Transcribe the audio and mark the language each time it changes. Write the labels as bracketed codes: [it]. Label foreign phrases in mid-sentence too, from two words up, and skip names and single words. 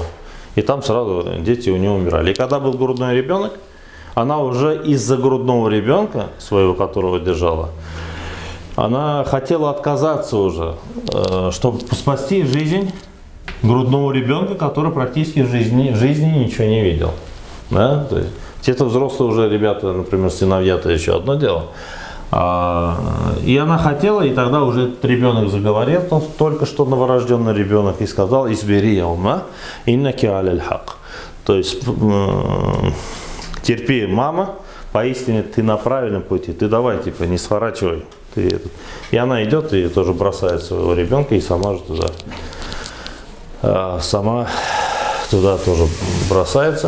[ru] И там сразу дети у нее умирали. И когда был грудной ребенок, она уже из-за грудного ребенка, своего которого держала, она хотела отказаться уже, чтобы спасти жизнь грудного ребенка, который практически в жизни ничего не видел. Да? То есть, те-то взрослые уже ребята, например, сыновья-то еще одно дело. И она хотела, и тогда уже этот ребенок заговорил, только что новорожденный ребенок, и сказал: [ar] «اصبري يا أمه إنك على الحق». [ru] То есть, терпи, мама, поистине ты на правильном пути, ты давай, типа, не сворачивай. И она идет и тоже бросает своего ребенка, и сама же туда тоже бросается.